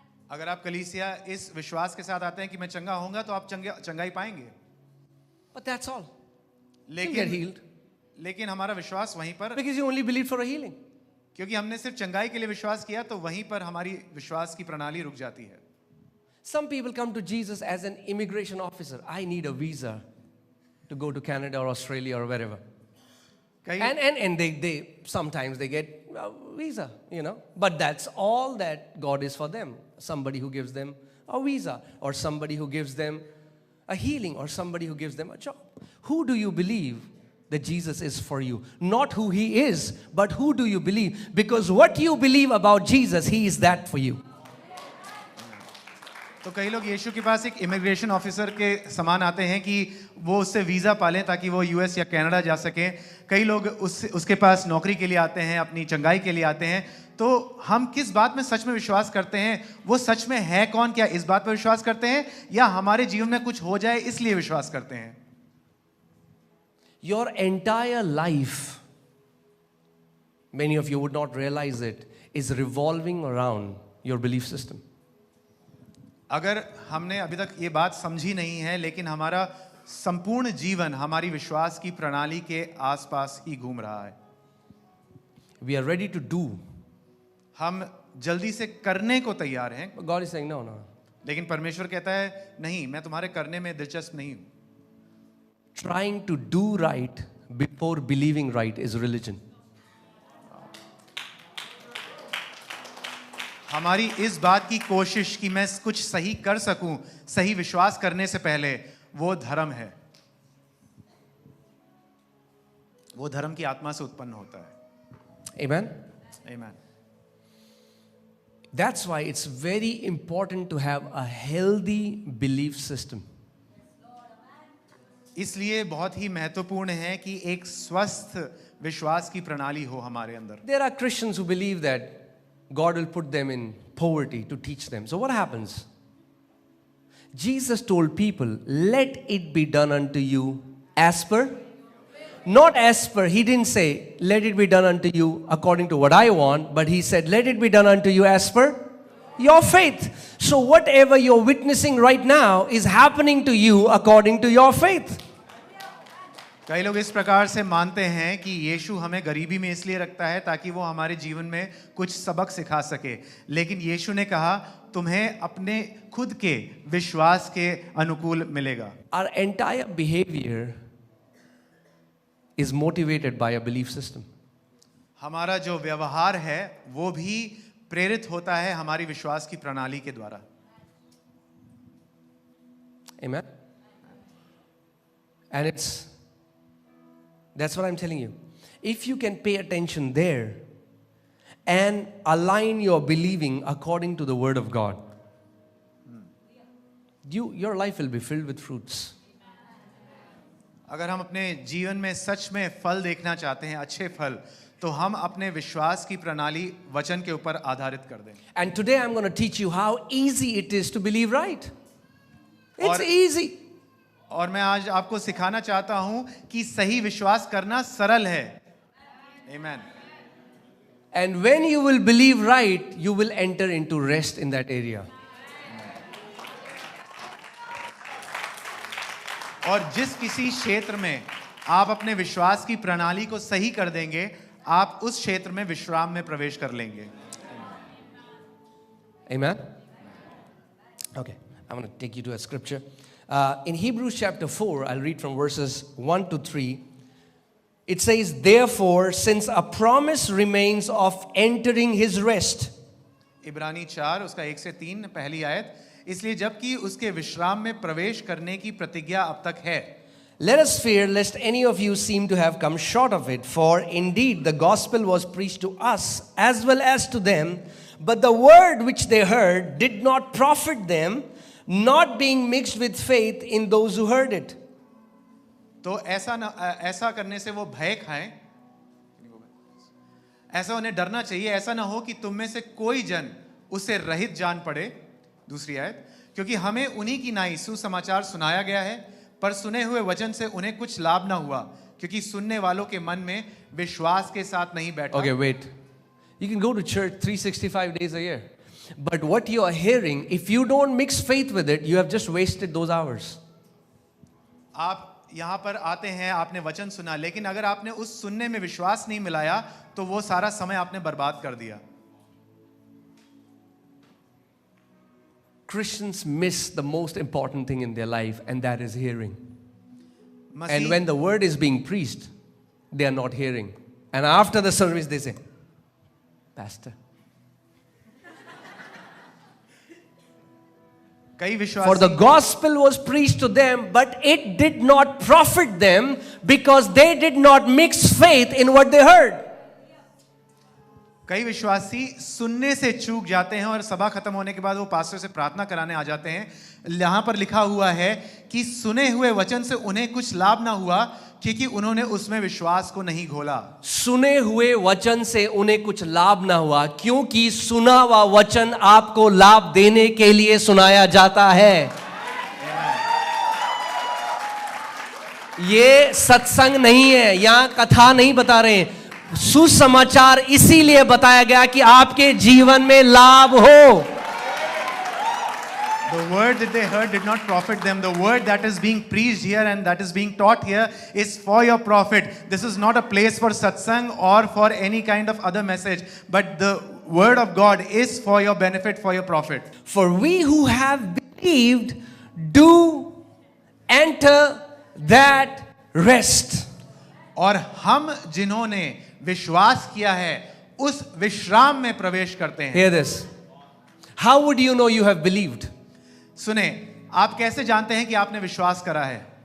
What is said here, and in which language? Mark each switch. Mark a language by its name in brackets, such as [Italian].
[Hindi] अगर आप कलीसिया इस विश्वास के साथ आते हैं कि मैं चंगा होऊंगा, तो आप चंगाई पाएंगे। [English] But that's all. You'll get [Hindi] लेकिन [English] healed [Hindi] लेकिन हमारा विश्वास वहीं पर, [English] because you only believe for a healing. [Hindi] क्योंकि हमने सिर्फ चंगाई के लिए विश्वास किया, तो वहीं पर हमारी विश्वास की प्रणाली रुक जाती है। [English] Some people come to Jesus as an immigration officer. I need a visa to go to Canada or Australia or wherever. And they sometimes they get a visa, you know. But that's all that God is for them. Somebody who gives them a visa, or somebody who gives them a healing, or somebody who gives them a job. Who do you believe that Jesus is for you? Not who he is, but who do you believe? Because what you believe about Jesus, he is that for you. [Hindi] तो कई लोग यीशु के पास एक immigration officer के समान आते हैं कि वो उससे वीज़ा पालें ताकि वो यूएस या कनाडा जा सकें। कई लोग उसके पास नौकरी के लिए आते हैं, अपनी चंगाई के लिए आते हैं। तो हम किस बात में सच में विश्वास करते हैं? वो सच में है कौन? क्या इस बात पर विश्वास करते हैं या हमारे जीवन में कुछ हो जाए इसलिए विश्वास करते हैं? [English] Your entire life, many of you would not realize it, is revolving around your belief system. [Hindi] अगर हमने अभी तक ये बात समझी नहीं है, लेकिन हमारा संपूर्ण जीवन हमारी विश्वास की प्रणाली के आसपास ही घूम रहा है। [English] We are ready to do. [Hindi] हम जल्दी से करने को तैयार हैं, [English] But God is saying, no, no. [Hindi] लेकिन परमेश्वर कहता है नहीं, मैं तुम्हारे करने में दिलचस्प नहीं हूं। [English] Trying to do right before believing right is religion. [Hindi] हमारी इस बात की कोशिश कि मैं कुछ सही कर सकूं, सही विश्वास करने से पहले, वो धर्म है। वो धर्म की आत्मा से उत्पन्न होता है। [English] Amen? Amen. That's why it's very important to have a healthy belief system. [Hindi] इसलिए बहुत ही महत्वपूर्ण है कि एक स्वस्थ विश्वास की प्रणाली हो हमारे अंदर। [English] There are Christians who believe that God will put them in poverty to teach them. So what happens? Jesus told people, let it be done unto you as per, not as per. He didn't say, let it be done unto you according to what I want, but he said, let it be done unto you as per your faith. So whatever you're witnessing right now is happening to you according to your faith. [Hindi] कई लोग इस प्रकार से मानते हैं कि यीशु हमें गरीबी में इसलिए रखता है ताकि वो हमारे जीवन में कुछ सबक सिखा सके, लेकिन यीशु ने कहा तुम्हें अपने खुद के विश्वास के अनुकूल मिलेगा। [English] Our entire behavior is motivated by a belief system. [Hindi] हमारा जो व्यवहार है वो भी प्रेरित होता है हमारी विश्वास की प्रणाली के द्वारा। [English] Amen? And that's what I'm telling you. If you can pay attention there and align your believing according to the Word of God, your life will be filled with fruits. [Hindi] अगर हम अपने जीवन में सच में फल देखना चाहते हैं, अच्छे फल, तो हम अपने विश्वास की प्रणाली वचन के ऊपर आधारित कर दें। [English] And today I'm going to teach you how easy it is to believe right. It's easy. [Hindi] और मैं आज आपको सिखाना चाहता हूं कि सही विश्वास करना सरल है। [English] Amen. And when you will believe right, you will enter into rest in that area. [Hindi] और जिस किसी क्षेत्र में आप अपने विश्वास की प्रणाली को सही कर देंगे, आप उस क्षेत्र में विश्राम में प्रवेश कर लेंगे। [English] Amen? Okay, I'm going to take you to a scripture. In Hebrews chapter 4, I'll read from verses 1 to 3. It says, therefore, since a promise remains of entering his rest. [Hindi] इब्रानी 4 उसका 1 से 3 पहली आयत, इसलिए जबकि उसके विश्राम में प्रवेश करने की प्रतिज्ञा अब तक है, [English] let us fear lest any of you seem to have come short of it, for indeed the gospel was preached to us as well as to them, but the word which they heard did not profit them, not being mixed with faith in those who heard it. [Hindi] तो ऐसा करने से वो भय खाएं, ऐसा उन्हें डरना चाहिए, ऐसा ना हो कि तुम में से कोई जन उससे रहित जान पड़े। दूसरी आयत, क्योंकि हमें उन्हीं की नाई सुसमाचार सुनाया गया है, पर सुने हुए वचन से उन्हें कुछ लाभ ना हुआ, क्योंकि सुनने वालों के मन में विश्वास के साथ नहीं बैठा। [English] Okay, wait. You can go to church 365 days a year. But what you are hearing, if you don't mix faith with it, you have just wasted those hours. [Hindi] आप यहाँ पर आते हैं, आपने वचन सुना, लेकिन अगर आपने उस सुनने में विश्वास नहीं मिलाया, तो वो सारा समय आपने बर्बाद कर दिया। [English] Christians miss the most important thing in their life, and that is hearing. And when the word is being preached, they are not hearing. And after the service, they say, Pastor, for the gospel was preached to them, but it did not profit them because they did not mix faith in what they heard. [Hindi] कई विश्वासी सुनने से चूक जाते हैं और सभा खत्म होने के बाद वो पास्टर से प्रार्थना कराने आ जाते हैं। यहाँ पर लिखा हुआ है कि सुने हुए वचन से उन्हें कुछ लाभ ना हुआ क्योंकि उन्होंने उसमें विश्वास को नहीं घोला। सुने हुए वचन से उन्हें कुछ लाभ ना हुआ क्योंकि सुना हुआ वचन आपको लाभ देने के लिए सुनाया जाता है। ये सत्संग नहीं है, यहां कथा नहीं बता रहे हैं। सुसमाचार इसीलिए बताया गया कि आपके जीवन में लाभ हो। [English] The word that they heard did not profit them. The word that is being preached here and that is being taught here is for your profit. This is not a place for satsang or for any kind of other message, but the word of God is for your benefit, for your profit. For we who have believed do enter that rest. [Hindi] और हम जिन्होंने विश्वास किया है उस विश्राम में प्रवेश करते हैं। [English] Hear this. How would you know you have believed? [Hindi] सुने, आप कैसे जानते हैं कि आपने विश्वास करा है?